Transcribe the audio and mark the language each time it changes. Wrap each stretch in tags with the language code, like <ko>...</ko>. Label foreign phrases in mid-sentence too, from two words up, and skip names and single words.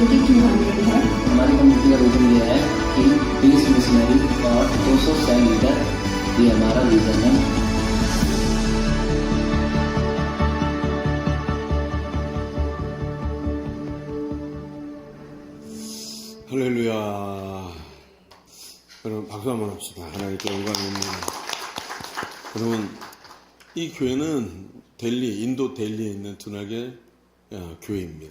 <hi>2200 है। हमारी कम्युनिटी का विजन ये है कि 20 मिशनरी और 200</hi> <en>cell leader,</en> <hi>ये हमारा विजन है।</hi> <ko>할렐루야. 여러분 박수 한번 합시다. 하나님께 영광입니다. 여러분 이 교회는 인도 델리에 있는 두나게 교회입니다.</ko>